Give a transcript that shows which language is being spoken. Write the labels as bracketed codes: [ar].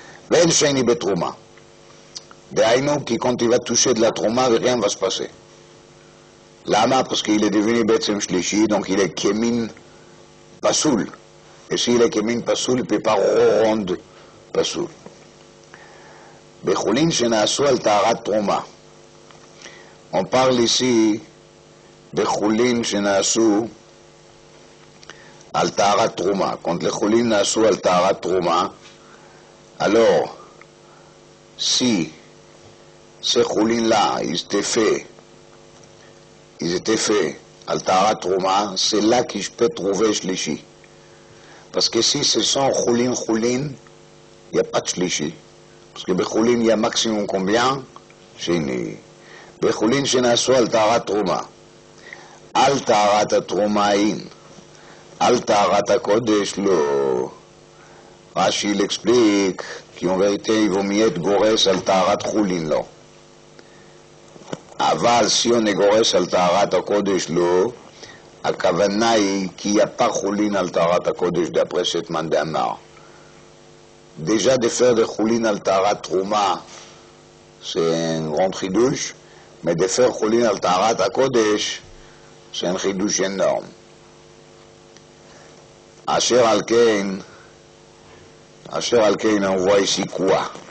[he] Ve'en sheni betrouma. [fr] Dehainu, qui quand il va toucher de la trouma, rien ne va se passer. Lama, parce qu'il est devenu betzem shlishi, donc il est kemin pasoul. Et s'il est kemin pasoul, il ne peut pas rendre pasoul. [he] Bechulin shenasu al taharat trouma. [fr] On parle ici [he] בחולין שנעשו על טהרת תרומה. [fr] Quand les [he] חולין נעשו על טהרת תרומה, [fr] alors si ces חולין-là, ils étaient faits [he] על טהרת תרומה, [fr] c'est là que je peux trouver shlishi. Parce que si ce sont חולין, il n'y a pas de shlishi. Parce que בחולין, il y a maximum combien? [he] שני. בחולין שנעשו על טהרת תרומה. על טהרת התרומה אין, על טהרת הקודש לא. [fr] רש"י l'explique qu'en vérité il vaut mieux être גורס [he] על טהרת חולין לא. אבל [fr] si on est [he] גורס על טהרת הקודש לא, הכוונה היא כי [fr] n'y a pas [he] חולין על טהרת הקודש [fr] d'après cette man d'Amar. Déjà de faire de חולין על טהרת תרומה c'est un grand חידוש, mais de faire חולין על טהרת הקודש c'est un חידוש énorme. [he] אשר על כן, [fr] on voit ici quoi?